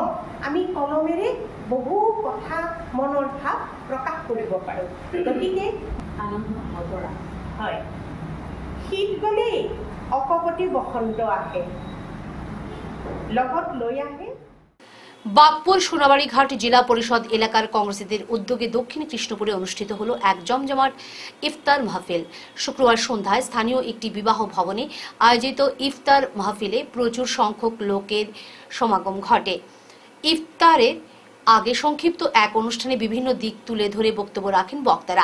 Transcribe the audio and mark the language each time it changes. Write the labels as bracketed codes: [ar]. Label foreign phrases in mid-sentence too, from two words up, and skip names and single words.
[as] আমি কলমেৰে বহু কথা, মনৰ ভাৱ প্ৰকাশ কৰিব পাৰোঁ। গতিকে আনন্দ বতৰা হয়। শীত গ'লেই অকপতি বসন্ত আহে, লগত লৈ আহে। [bn] বাগপুর সোনাবাড়িঘাট জেলা পরিষদ এলাকার কংগ্রেসীদের উদ্যোগে দক্ষিণ কৃষ্ণপুরে অনুষ্ঠিত হল এক জমজমাট ইফতার মাহফিল। শুক্রবার সন্ধ্যায় স্থানীয় একটি বিবাহ ভবনে আয়োজিত ইফতার মাহফিলে প্রচুর সংখ্যক লোকের সমাগম ঘটে। ইফতারের আগে সংক্ষিপ্ত এক অনুষ্ঠানে বিভিন্ন দিক তুলে ধরে বক্তব্য রাখেন বক্তারা।